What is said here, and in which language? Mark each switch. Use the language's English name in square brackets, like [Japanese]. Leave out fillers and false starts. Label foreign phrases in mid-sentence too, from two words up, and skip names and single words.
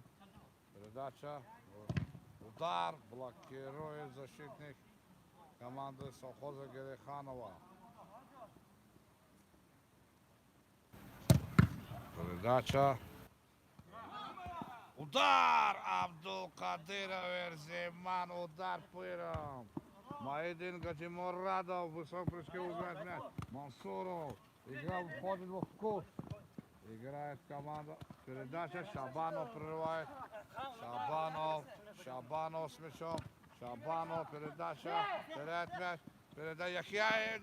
[Russian] Передача. Удар. Блокирует защитник команды совхоза Гереханова. Передача. Удар! Абдулкадиров Эрзиман. Удар пыром. Маидин Гаджимурадов. Высок прыжки убивает мяч. Мансуров. Игра входит в вкус. Играет команда. Передача. Шабанов прерывает. Шабанов с мячом. Шабанов. Передача. Теряет мяч. Передача. Яхяев.